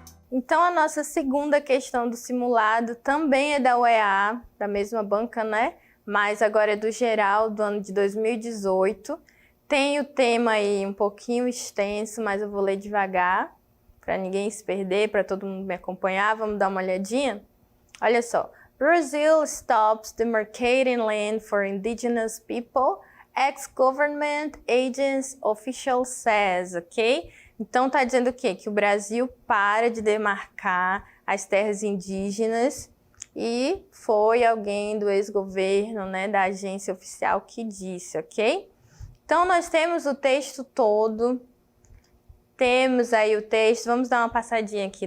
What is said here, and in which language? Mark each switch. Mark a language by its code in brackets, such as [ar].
[pt] Então, a nossa segunda questão do simulado também é da UEA, da mesma banca, né? Mas agora é do geral, do ano de 2018. Tem o tema aí um pouquinho extenso, mas eu vou ler devagar, para ninguém se perder, para todo mundo me acompanhar. Vamos dar uma olhadinha? Olha só. [en] Brazil stops demarcating land for indigenous people, ex-government agents official says, ok? [pt] Então tá dizendo o quê? Que o Brasil para de demarcar as terras indígenas e foi alguém do ex-governo, né, da agência oficial que disse, ok? Então nós temos o texto todo, temos aí o texto, vamos dar uma passadinha aqui.